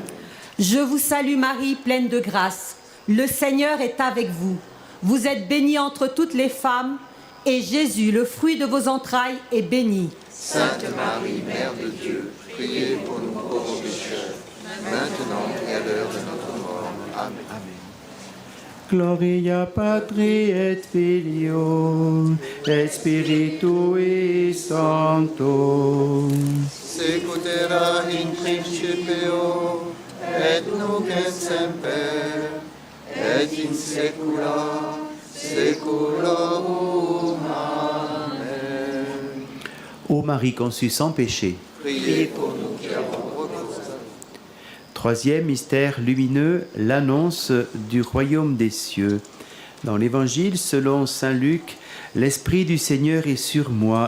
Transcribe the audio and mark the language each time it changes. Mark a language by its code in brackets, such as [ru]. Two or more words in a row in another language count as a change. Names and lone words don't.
[fr] Je vous salue Marie, pleine de grâce. Le Seigneur est avec vous. Vous êtes bénie entre toutes les femmes, et Jésus, le fruit de vos entrailles, est béni. Sainte Marie, Mère de Dieu, priez pour nous pauvres pécheurs, maintenant et à l'heure de notre mort. Amen. [la] Gloria Patri et Filio et Spiritui Sancto. Secutera in principio, et nunc et semper, et in saecula saeculorum. Amen. [fr] Ô Marie conçue sans péché. Priez pour nous qui avons recours. Troisième mystère lumineux, l'annonce du royaume des cieux. Dans l'Évangile selon saint Luc, l'Esprit du Seigneur est sur moi.